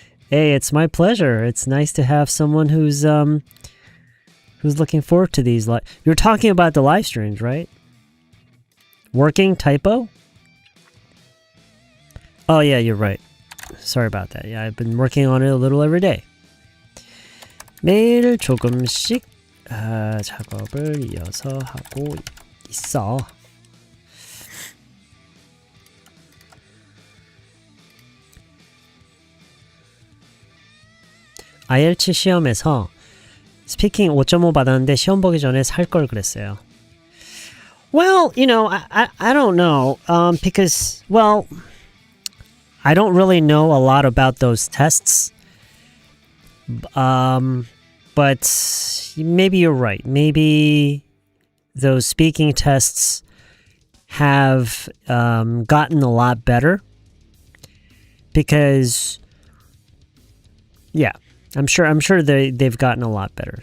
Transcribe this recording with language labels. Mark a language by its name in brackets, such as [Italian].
[English] Hey, it's my pleasure. It's nice to have someone who's looking forward to these. You're talking about the live streams, right? Working typo? Oh yeah, you're right. Sorry about that. Yeah, I've been working on it a little every day. [Korean] 매일 조금씩 작업을 이어서 하고 있어. IELTS 시험에서 스피킹 5.5 받았는데 시험 보기 전에 살 걸 그랬어요. [English] Well, you know, I don't know, because, well, I don't really know a lot about those tests. But maybe you're right. Maybe those speaking tests have gotten a lot better because, yeah, I'm sure they've gotten a lot better.